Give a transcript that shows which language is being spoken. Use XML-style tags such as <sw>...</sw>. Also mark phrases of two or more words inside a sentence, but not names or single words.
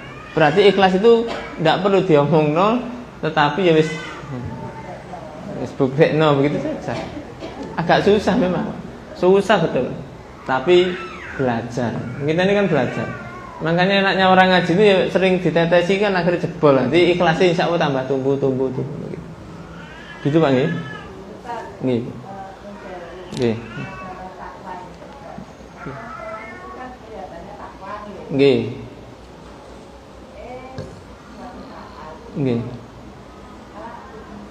<id>Berarti ikhlas itu ndak perlu diomongno, tetapi</id> <jv>ya wis buktekno</jv> <id>begitu saja. Agak susah memang, susah betul. Tapi belajar. Kita ini kan belajar. Makanya enaknya orang ngaji itu ya sering ditetesi kan akhirnya jebol. Nanti ikhlasnya</id> <ar>insya Allah</ar> <id>tambah tumbuh.</id> <jv>Gitu Pak nggih? Nggih. Nggih. Nggih. Nggih.</jv>